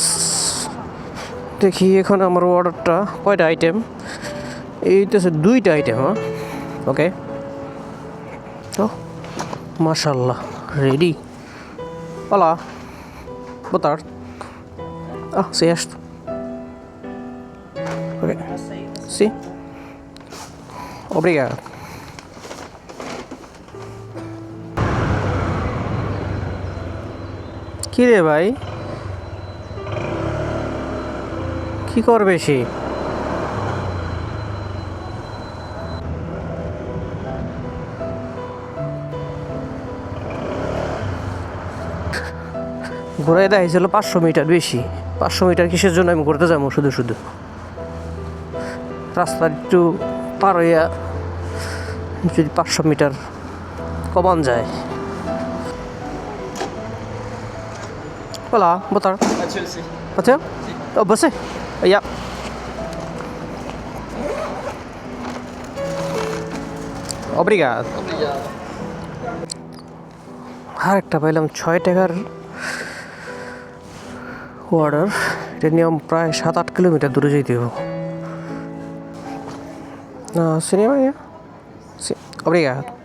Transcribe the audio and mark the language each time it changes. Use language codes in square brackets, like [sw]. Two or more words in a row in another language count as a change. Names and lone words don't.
[bn] দেখি এখন আমার অর্ডারটা কয়টা আইটেম? এইটাছে 2টা আইটেম। হ্যাঁ, ওকে। তো মাশাল্লাহ রেডি। [pt] Hola, boa tarde. Certo. Ok. Sim. Obrigado. [bn] কি রে ভাই, কি করবে সে? ঘুরাই দেখাইছিল 500 মিটার বেশি। 500 মিটার কিসের জন্য আমি ঘুরতে যাবো শুধু? রাস্তা একটু পার হইয়া যদি 500 মিটার কমান যায়। [pt] Hola, boa tarde. Pode ser? Oh, você? Yeah. Obrigado. [bn] আর একটা পাইলাম 6 টাকার অর্ডার। এটা নিয়ে প্রায় 7-8 কিলোমিটার দূরে যেতে হবে। সিনেমা Obrigado.